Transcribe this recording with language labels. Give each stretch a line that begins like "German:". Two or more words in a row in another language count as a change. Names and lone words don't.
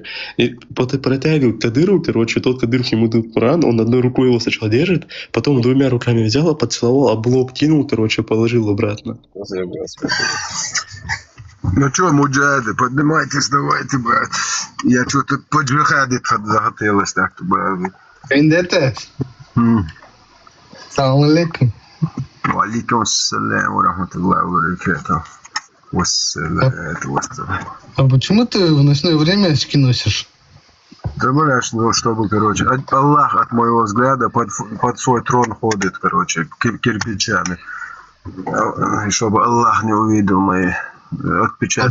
Russian: И протягивает Кадыру, короче, тот Кадыров ему дает Коран, он одной рукой его сначала держит, потом 2 руками взял, поцеловал, об лоб кинул, короче, положил обратно. Ну что, муджахиды, поднимайтесь, давайте, брат. Я что-то поджихадить захотелось так-то, брат. Вендетта?
Arabic: سلام عليكم. عليكم السلام ورحمة الله وبركاته.
Russian: А почему ты в ночное время очки носишь? Да, блядь, ну, чтобы, короче, Аллах от моего взгляда под свой трон ходит, короче, кирпичами. И чтобы Аллах не увидел мои отпечатки.